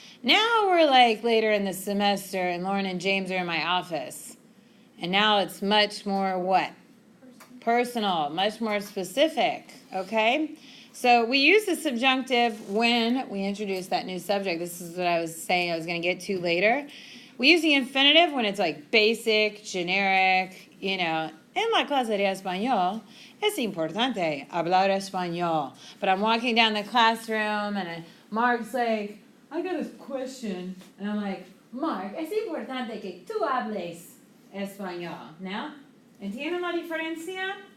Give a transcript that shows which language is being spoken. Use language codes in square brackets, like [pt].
[en] Now we're like later in the semester and Lauren and James are in my office. And now it's much more what? Personal, much more specific, okay? So we use the subjunctive when we introduce that new subject. This is what I was saying I was going to get to later. We use the infinitive when it's like basic, generic, [es] En la clase de español es importante hablar español. [en] But I'm walking down the classroom and Mark's like, I got a question. And I'm like, Mark, [es] es importante que tú hables español. Now, ¿entienden la diferencia?